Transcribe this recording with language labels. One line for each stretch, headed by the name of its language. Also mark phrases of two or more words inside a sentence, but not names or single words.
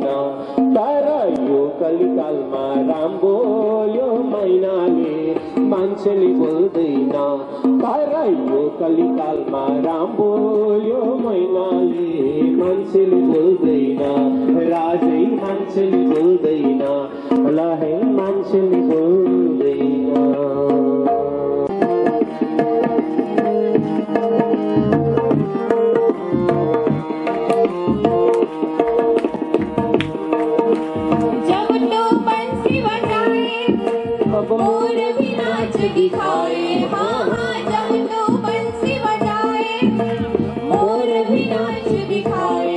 Nepali: तर यो कलिकालमा राम बोल्यो मैनाले मान्छेले बोल्दैन। तर यो कलिकालमा राम बोल्यो मैनाले मान्छेले बोल्दैन। राजै मान्छेले बोल्दैन ल है मान्छेले बोल्दैन।
Hindi: मोर भी नाच दिखाए हाँ हाँ जब तो बंसी बजाए मोर भी नाच दिखाए।